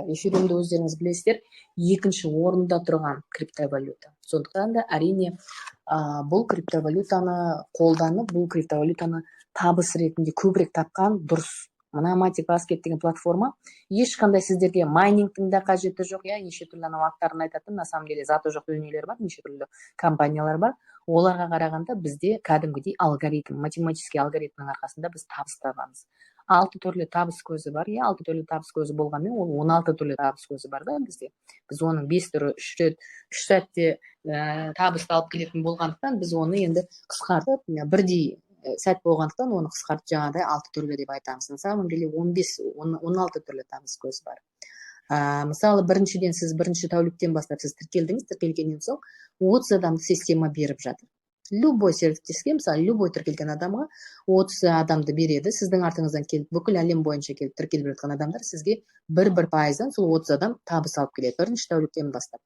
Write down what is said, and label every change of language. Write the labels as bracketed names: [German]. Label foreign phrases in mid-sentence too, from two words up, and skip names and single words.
[Kazakh] Эфириумды өздеріңіз білесіздер, екінші орында тұрған криптовалюта. Сондықтан да әрине бұл криптовалютаны қолданып, бұл криптовалютаны табыс ретінде көбірек тапқан дұрыс. Мына Matic Basket деген платформа ешқандай сіздерге майнингтің де қажеті жоқ, неше түрлі аттарын айтатын, [Russian] на самом деле [Kazakh] заты жоқ дүниелер бар, неше түрлі компаниялар бар. Оларға қарағанда бізде кәдімгідей алгоритм, математический алгоритмнің арқасында біз табыс табамыз. 6 түрлі табыс көзі бар, 6 түрлі табыс көзі болғанмен ол 16 түрлі табыс көзі бар да бізде. Біз оның 5 түрі 3 сәтте табысты алып келетін болғандықтан біз оны енді қысқартып, бірдей сәт болғандықтан оны қысқартып жаңағыдай 6 түрлі деп айтамыз. [Russian] На самом деле [Kazakh] 15-16 түрлі табыс көзі бар. Мысалы, біріншіден сіз бірінші тәуліктен бастап сіз тіркелдіңіз, тіркелгеннен соң 30 адамды система беріп жатыр. Любой серіктеске, мысалы, любой тіркелген адамға 30 адамды береді. Сіздің артыңыздан келіп, бүкіл әлем бойынша келіп тіркеліп жатқан адамдар сізге 1% сол 30 адам табыс алып келеді, бірінші тәуліктен бастап.